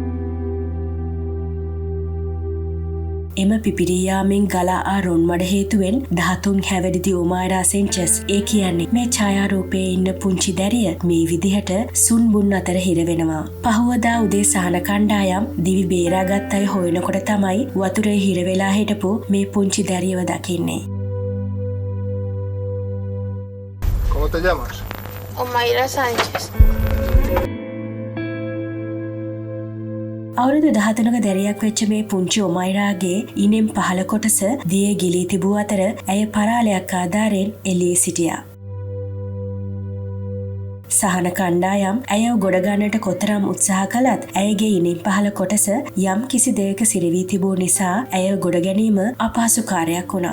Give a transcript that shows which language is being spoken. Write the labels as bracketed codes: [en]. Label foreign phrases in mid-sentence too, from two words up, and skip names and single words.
[si] එම පිපිරියාමෙන් ගලා ආ රොන් මඩ හේතුවෙන් 13 හැවිරිදි ඔමායරා සෙන්චස් ඒ කියන්නේ මේ ඡායාරූපයේ ඉන්න පුංචි දැරිය මේ විදිහට සුන්බුන් අතර හිර වෙනවා. පහවදා උදේ සහන කණ්ඩායම් දිවි බේරාගත් අය හොයනකොට තමයි වතුරේ හිර වෙලා හිටපු මේ පුංචි දැරියව දකින්නේ. [es] ¿Cómo te llamas? Omaira Sánchez. [si] අවුරුදු 13ක දැරියක් වෙච්ච මේ පුංචි ඔමයිරාගේ ඉනෙන් පහළ කොටස දියේ ගිලී තිබූ අතර ඇය පරාලයක් ආධාරයෙන් එළී සිටියා. සහන කණ්ඩායම් ඇයව ගොඩගන්නට කොතරම් උත්සාහ කළත් ඇයගේ ඉනින් පහළ කොටස යම් කිසි දෙයක සිරවී තිබූ නිසා ඇය ගොඩ ගැනීම අපහසු කාර්යයක් වුණා.